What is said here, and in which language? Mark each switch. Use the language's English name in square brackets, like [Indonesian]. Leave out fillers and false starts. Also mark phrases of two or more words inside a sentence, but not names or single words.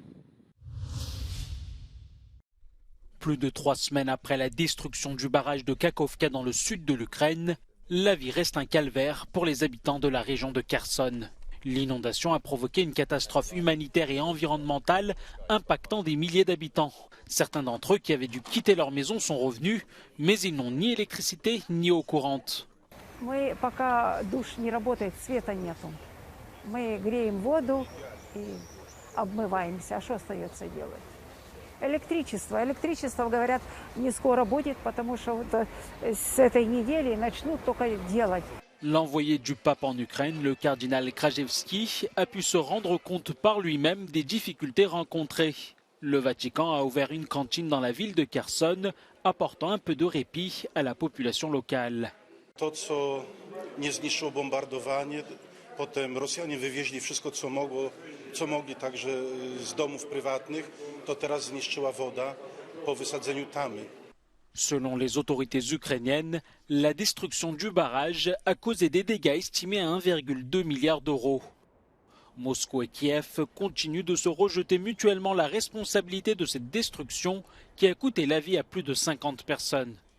[French] Plus de 3 semaines après la destruction du barrage de Kakhovka dans le sud de l'Ukraine, la vie reste un calvaire pour les habitants de la région de Kherson. L'inondation a provoqué une catastrophe humanitaire et environnementale impactant des milliers d'habitants. Certains d'entre eux qui avaient dû quitter leur maison sont revenus, mais ils n'ont ni électricité ni eau courante. [Russian] Мы пока душ не работает, света нету. Мы греем воду и обмываемся. А что остается делать? Электричество. Электричество, говорят, не скоро будет, потому что вот с этой недели начнут только делать. [French] L'envoyé du pape en Ukraine, le cardinal Krajewski, a pu se rendre compte par lui-même des difficultés rencontrées. Le Vatican a ouvert une cantine dans la ville de Kherson, apportant un peu de répit à la population locale. [Polish] To, co nie zniszczyło bombardowanie, potem Rosjanie wywieźli wszystko, co mogli także z domów prywatnych, to teraz zniszczyła woda po wysadzeniu tamy. [French] Selon les autorités ukrainiennes, la destruction du barrage a causé des dégâts estimés à 1,2 milliard d'euros. Moscou et Kiev continuent de se rejeter mutuellement la responsabilité de cette destruction qui a coûté la vie à plus de 50 personnes.